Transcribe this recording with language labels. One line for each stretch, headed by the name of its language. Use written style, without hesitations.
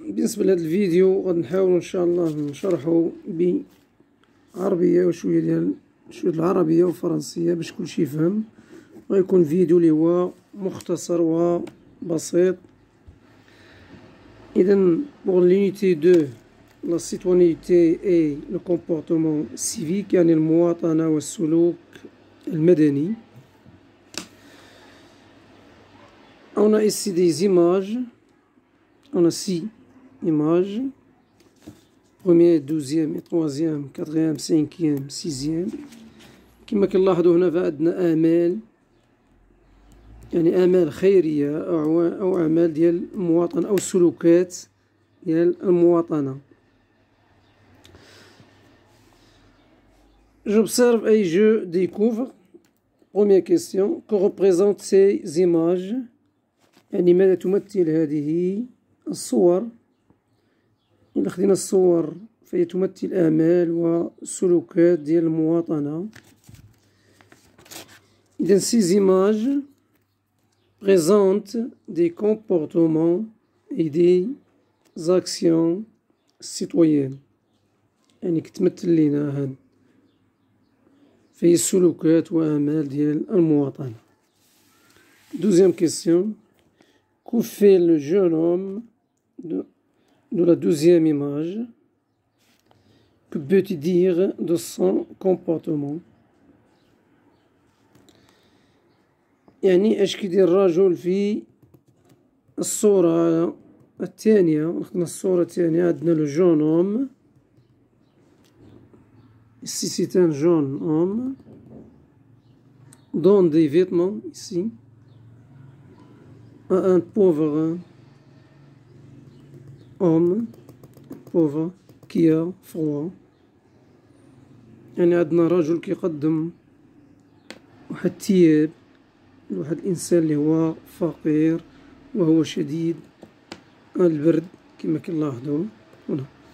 Arabic: بالنسبة لهذا الفيديو غادي نحاولو ان شاء الله نشرحو بعربية وشوية ديال العربية والفرنسية باش كلشي يفهم. غيكون فيديو اللي هو مختصر وبسيط.
French: اذا pour l'unité 2 la citoyenneté et le comportement civique
Arabic: يعني المواطنة والسلوك المدني.
French: On a ici des images. On a 6 images. Première, deuxième, troisième, quatrième, cinquième, sixième.
Arabic: كما كنلاحظوا هنا فعندنا آمال، يعني آمال خيرية أو أعمال ديال المواطنة أو السلوكات ديال المواطنة.
French: J'observe et je découvre. Première question. Que représentent ces images؟
Arabic: يعني ماذا تمثل هذه الصور؟ إذا خدينا الصور فهي تمثل آمال والسلوكات ديال المواطنة.
French: إذا ces images présentent des comportements et des actions citoyennes.
Arabic: يعني كتمثل لينا هاد فهي السلوكات وآمال ديال المواطنة.
French: Deuxième question. Que fait le jeune homme de la deuxième image? Que peut-il dire de son comportement?
Arabic: يعني اش كيدير الرجل في الصورة الثانية؟ ناخذنا الصورة الثانية. عندنا
French: لو جون homme. Ici c'est un jeune homme dans des vêtements ici. Un pauvre homme pauvre qui a froid.
Arabic: يعني عندنا رجل كيقدم واحد الثياب لواحد الإنسان اللي هو فقير وهو شديد البرد كما كنلاحظوا هنا.